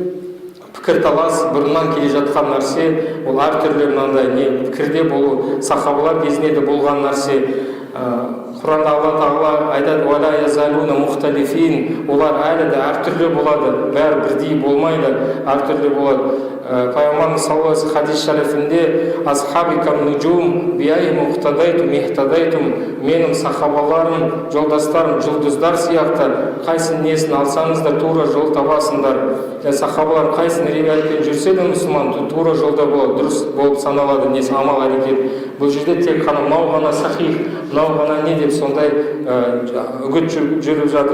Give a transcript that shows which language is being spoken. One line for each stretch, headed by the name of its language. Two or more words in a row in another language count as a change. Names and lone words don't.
Kazakh: Пікірталас бұрыннан келе жатқан нәрсе, ол әртүрлі мынандай пікірде болу, сахабалар кезінде де болған нәрсе. Құранда Алла Тағала айтады:
Arabic: "ولا يزالون مختلفين",
Kazakh: олар әлі де әртүрлі болады, бәрі бірдей болмайды, әртүрлі болады.
Arabic: Пайғамбарымыз صلى الله عليه
Kazakh: хадис шарифінде:
Arabic: "أصحابي كالنجوم, بأيهم اقتديتم اهتديتم",
Kazakh: менің сахабаларым, жолдастарым жұлдыздар сияқты, қайсын несін алсаңыздар тура жол табасыңдар. Сахабалар қайсын риwayatпен жүрсе де мұсылман тура жолда болады, дұрыс болып саналады, несі амал әрекет. Бұл жерде тек қана мынау ғана сахих, мынау ғана не деп сондай үгіт жүріп жатыр.